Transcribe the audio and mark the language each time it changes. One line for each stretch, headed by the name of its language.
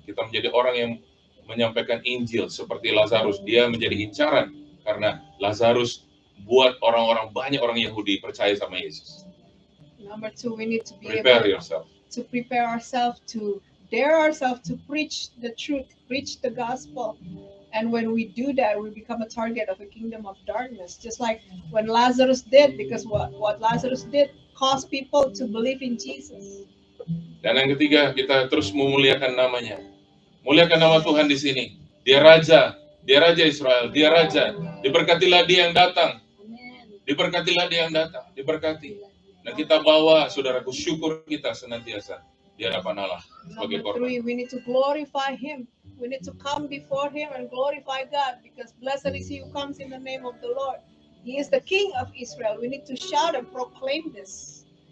Indonesian: Kita menjadi orang yang menyampaikan Injil seperti Lazarus. Dia menjadi incaran karena Lazarus buat banyak orang Yahudi percaya sama Yesus.
English: Number two, we need to be Prepare able yourself. to prepare ourselves, to dare ourselves to preach the truth, preach the gospel. And when we do that, we become a target of a kingdom of darkness, just like when Lazarus did, because what Lazarus did caused people to believe in Jesus.
Indonesian: Dan yang ketiga, kita terus memuliakan namanya. Muliakan nama Tuhan di sini. Dia Raja Israel, dia Raja. Diberkatilah dia yang datang. Diberkatilah dia yang datang, diberkati. Dan kita bawa, saudaraku, syukur kita senantiasa di hadapan Allah sebagai
English: Number
Indonesian: korban.
English: three, we need to glorify Him. We need to come before Him and glorify God, because blessed is He who comes in the name of the Lord. He is the King of Israel. We need to shout and proclaim this.